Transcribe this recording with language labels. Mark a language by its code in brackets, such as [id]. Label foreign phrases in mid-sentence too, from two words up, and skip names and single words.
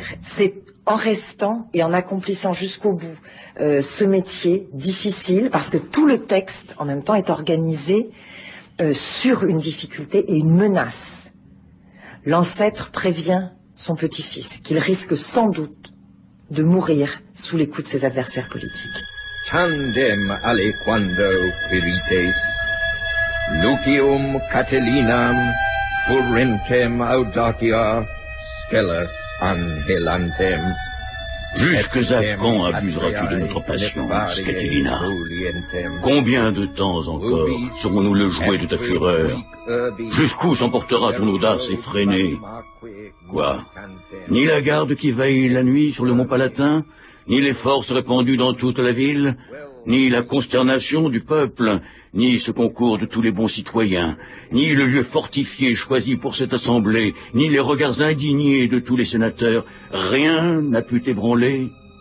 [fr] C'est en restant et en accomplissant jusqu'au bout ce métier difficile, parce que tout le texte, en même temps, est organisé sur une difficulté et une menace. L'ancêtre prévient son petit-fils qu'il risque sans doute de mourir sous les coups de ses adversaires politiques. [la] Tandem aliquando quirites, Lucium Catilinam, Furintem audacia, Scelus anhelantem. [fr] Jusqu'à quand abuseras-tu de notre patience, Catilina? Combien de temps encore serons-nous le jouet de ta fureur? Jusqu'où s'emportera ton audace effrénée? Quoi? Ni la garde qui veille la nuit sur le mont Palatin, ni les forces répandues dans toute la ville, ni la consternation du peuple, ni ce concours de tous les bons citoyens, ni le lieu fortifié choisi pour cette assemblée, ni les regards indignés de tous les sénateurs, rien n'a pu t'ébranler.